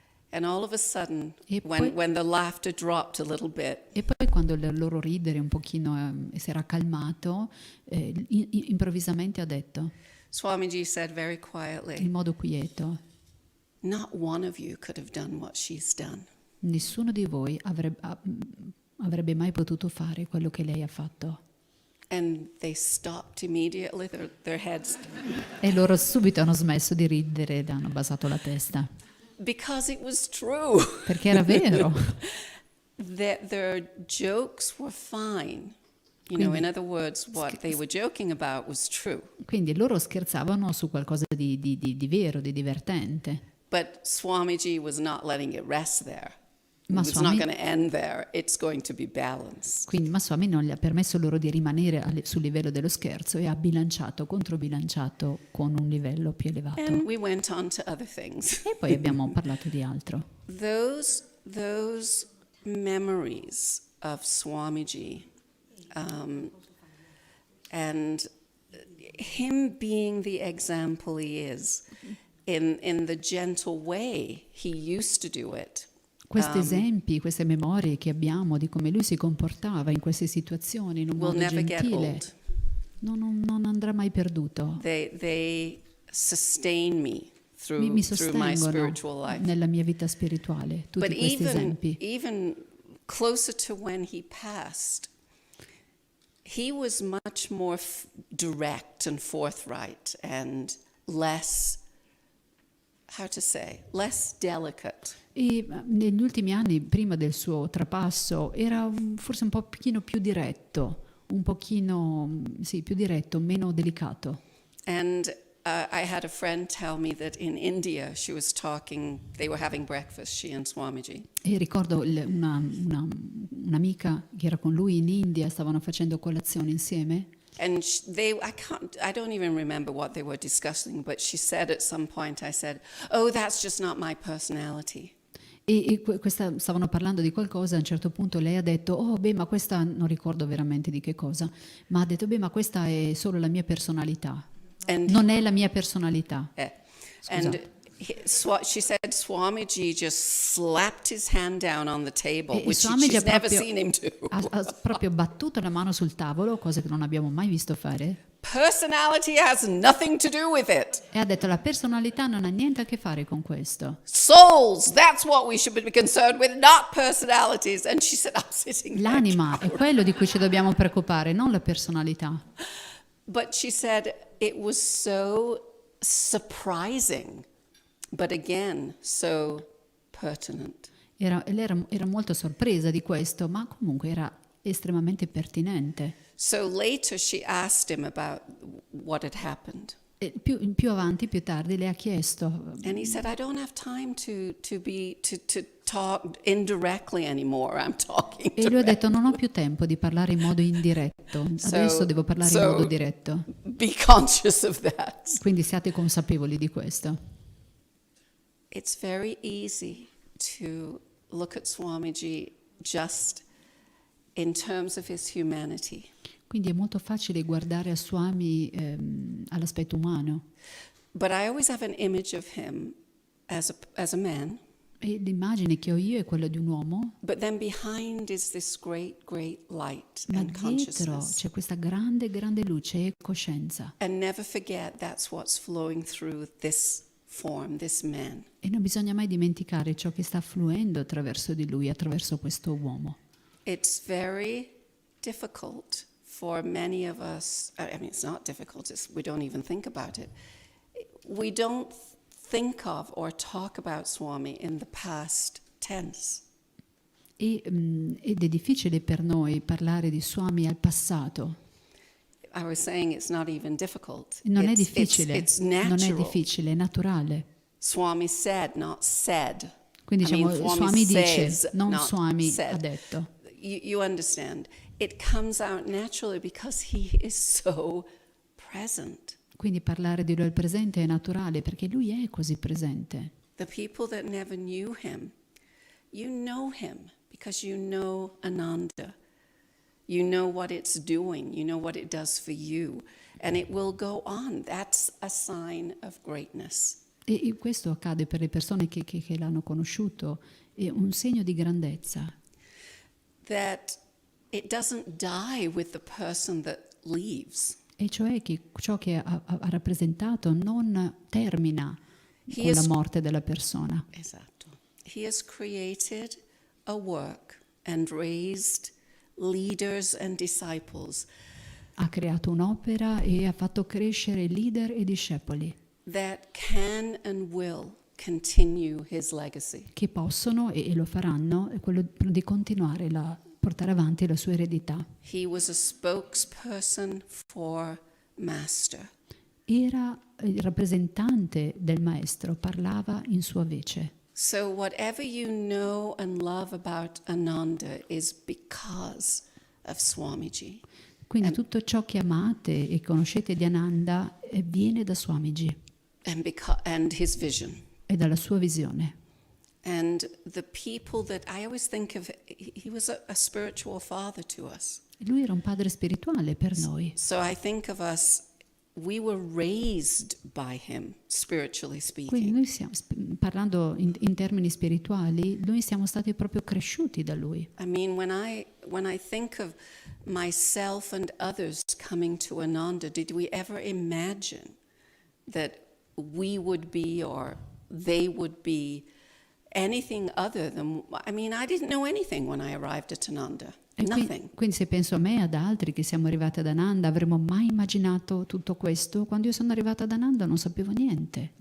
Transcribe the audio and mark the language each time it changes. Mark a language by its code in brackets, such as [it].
[en] And all of a sudden, [it] E [en] when the laughter dropped a little bit, [it] E poi quando il loro ridere un pochino si era calmato, improvvisamente ha detto, [en] Swamiji said very quietly, [it] in modo quieto, [en] "Not one of you could have done what she's done." [it] nessuno di voi avrebbe mai potuto fare quello che lei ha fatto. [en] And they stopped immediately, their heads, [it] E loro subito hanno smesso di ridere ed hanno basato la testa, [en] because it was true. [it] perché era vero. [en] Their jokes were fine. In other words, what they were joking about was true. [it] Quindi loro scherzavano su qualcosa di vero, di divertente. [en] But Swamiji was not letting it rest there. [it] Ma [en] It's not Swami, going to end there. It's going to be balanced. [it] quindi ma Swami non gli ha permesso loro di rimanere sul livello dello scherzo e ha controbilanciato con un livello più elevato. [en] And we went on to other things. [it] E poi abbiamo parlato di altro. [en] Those memories of Swamiji, and him being the example he is, in the gentle way he used to do it. [it] Questi esempi, queste memorie che abbiamo di come lui si comportava in queste situazioni in un [en] Will [it] modo [en] never get [it] gentile [en] old. [it] non andrà mai perduto. [en] They sustain me [it] Mi [en] through my [it] sostengono [en] spiritual life. [it] nella mia vita spirituale, tutti [en] But [it] questi esempi. [en] even closer to when he passed, he was much more direct and forthright and less, less delicate. [it] E negli ultimi anni, prima del suo trapasso, era forse un pochino più diretto, più diretto, meno delicato. [en] And I had a friend tell me that in India she was talking, they were having breakfast, she and Swamiji. [it] E ricordo un'amica che era con lui in India, stavano facendo colazione insieme. [en] And I don't even remember what they were discussing, but she said at some point, I said, "Oh, that's just not my personality." [it] Stavano parlando di qualcosa, a un certo punto lei ha detto, oh beh, ma questa, non ricordo veramente di che cosa, ma ha detto, beh, ma questa è solo la mia personalità. Non è la mia personalità. [en] And she said Swamiji just slapped his hand down on the table, which she's never seen him do. [it] Ha proprio battuto la mano sul tavolo, cosa che non abbiamo mai visto fare. [en] Personality has nothing to do with it. [it] E ha detto la personalità non ha niente a che fare con questo. [en] Souls, that's what we should be concerned with, not personalities. And she said, I'm sitting there. [it] L'anima è quello di cui ci dobbiamo preoccupare, non la personalità. [en] But she said it was so surprising, but again, so pertinent. [it] Era molto sorpresa di questo, ma comunque era estremamente pertinente. [en] So later she asked him about what had happened. [it] E più avanti, più tardi, le ha chiesto. [en] And he said, I don't have time to talk indirectly anymore. I'm talking [it] E lui ha detto, non ho più tempo di parlare in modo indiretto. Adesso devo parlare in modo diretto. [en] Be conscious of that. [it] Quindi siate consapevoli di questo. [en] It's very easy to look at Swamiji just in terms of his humanity. [it] Quindi è molto facile guardare a Swami all'aspetto umano. [en] But I always have an image of him as a man. [it] E l'immagine che ho io è quella di un uomo, [en] But then behind is this great light [it] ma [en] and [it] dietro [en] consciousness. [it] c'è questa grande luce e coscienza. [en] And never forget that's what's flowing through this form, this man. [it] E non bisogna mai dimenticare ciò che sta fluendo attraverso di lui, attraverso questo uomo. [en] It's very difficult for many of us. I mean, it's not difficult, we don't even think about it. We don't think of or talk about Swami in the past tense. [it] Ed è difficile per noi parlare di Swami al passato. [en] I was saying it's not even difficult. [it] Non è [en] It's [it] difficile, non è [en] natural. [it] difficile, è naturale. [en] Swami said, not said. [it] Quindi diciamo, Swami dice, [en] says, [it] non [en] not Swami said. [it] ha detto. [en] You understand. It comes out naturally because he is so present. [it] Quindi parlare di lui al presente è naturale perché lui è così presente. [en] The people that never knew him, you know him because you know Ananda. You know what it's doing. You know what it does for you. And it will go on. That's a sign of greatness. [it] E questo accade per le persone che l'hanno conosciuto, è un segno di grandezza. [en] That it doesn't die with the person that leaves. [it] E cioè che ciò che ha rappresentato non termina con la morte della persona. Esatto. [en] He has created a work and raised leaders and disciples. [it] Ha creato un'opera e ha fatto crescere leader e discepoli [en] That can and will continue his legacy. [it] che possono e lo faranno, è quello di continuare portare avanti la sua eredità. [en] He was a spokesperson for Master. [it] Era il rappresentante del maestro, parlava in sua vece. [en] So whatever you know and love about Ananda is because of Swamiji. [it] Quindi tutto ciò che amate e conoscete di Ananda viene da Swamiji [en] And his vision. [it] e dalla sua visione. [en] And the people that I always think of, he was a spiritual father to us. [it] Lui era un padre spirituale per noi. [en] So I think of us, we were raised by him, spiritually speaking. [it] noi stiamo, parlando in termini spirituali, noi siamo stati proprio cresciuti da lui. [en] I mean, when I think of myself and others coming to Ananda, did we ever imagine that we would be or they would be anything other than, I mean, I didn't know anything when I arrived at Ananda. Nothing. [it] Quindi se penso a me e ad altri che siamo arrivati ad Ananda, avremmo mai immaginato tutto questo? Quando io sono arrivata ad Ananda non sapevo niente.